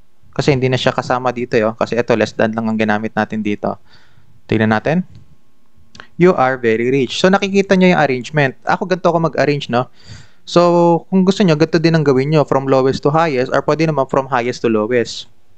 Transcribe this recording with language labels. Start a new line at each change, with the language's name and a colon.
Filipino: Kasi hindi na siya kasama dito yo. Kasi ito, less than lang ang ginamit natin dito. Tingnan natin.
English: You are very rich.
Filipino: So, nakikita nyo yung arrangement. Ako, ganito ako mag-arrange, no? So, kung gusto nyo, ganito din ang gawin nyo.
English: From lowest to highest or
Filipino: pwede naman
English: from highest to lowest.